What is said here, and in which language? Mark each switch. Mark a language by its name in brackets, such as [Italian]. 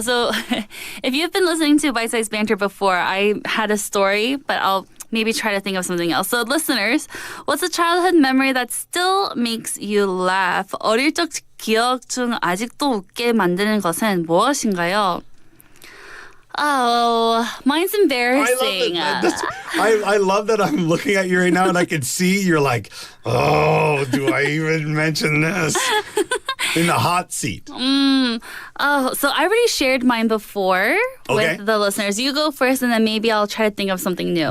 [English] So if you've been listening to Bite Size Banter before, I had a story, but I'll maybe try to think of something else. So listeners, what's a childhood memory that still makes you laugh? [Korean] 어릴 적 기억 중 아직도 웃게 만드는 것은 무엇인가요? [English] Oh, mine's embarrassing. I love that I'm looking at you right now and I can see you're like, oh, do I even mention this? In the hot seat. Oh, so I already shared mine before with the listeners. You go first and then maybe I'll try to think of something new.